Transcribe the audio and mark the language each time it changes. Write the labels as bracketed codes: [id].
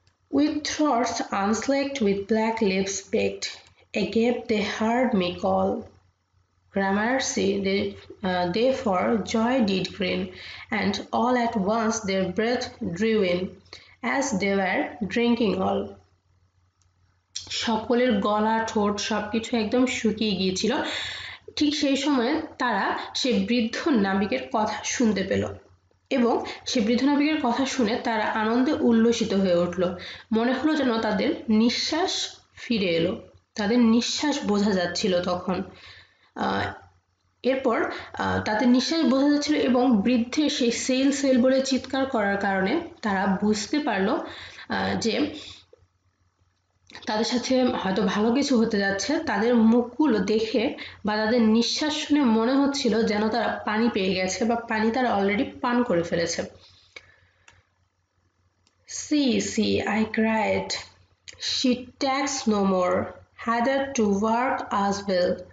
[en] With throats unslacked, with black lips baked, agape they heard me call. Gramercy they for joy did grin, and all at once their breath drew in, as they were drinking all. [bn] সকলের গলা ঠোঁট সবকিছু একদম শুকিয়ে গিয়েছিল। ঠিক সেই সময়ে তারা সেই বৃদ্ধ নাবিকের কথা শুনতে পেল। এবং সে বৃদ্ধ নাবিকের কথা শুনে তারা আনন্দে উল্লসিত হয়ে উঠল। মনে হলো যেন তাদের নিঃশ্বাস ফিরে এলো, তাদের নিঃশ্বাস বোঝা যাচ্ছিল তখন। এরপর তাদের নিঃশ্বাস বোঝা যাচ্ছিল এবং বৃদ্ধের সেই সেল সেল বলে চিৎকার করার কারণে তারা বুঝতে পারলো যে তাদের সাথে হয়তো ভালো কিছু হতে যাচ্ছে। তাদের মুখগুলো দেখে বা তাদের নিঃশ্বাস শুনে মনে হচ্ছিল যেন তারা পানি পেয়ে গেছে বা পানি তারা অলরেডি পান করে ফেলেছে। [en] See, see, I cried. She tacks no more, harder to work as well.